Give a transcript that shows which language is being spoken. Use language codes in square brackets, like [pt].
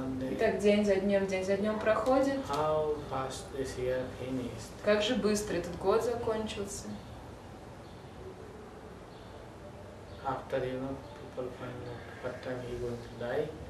[ru] И так день за днем проходит. [en] How fast this year finished. [ru] Как же быстро этот год закончился. [en] After, people find out what time he going to die.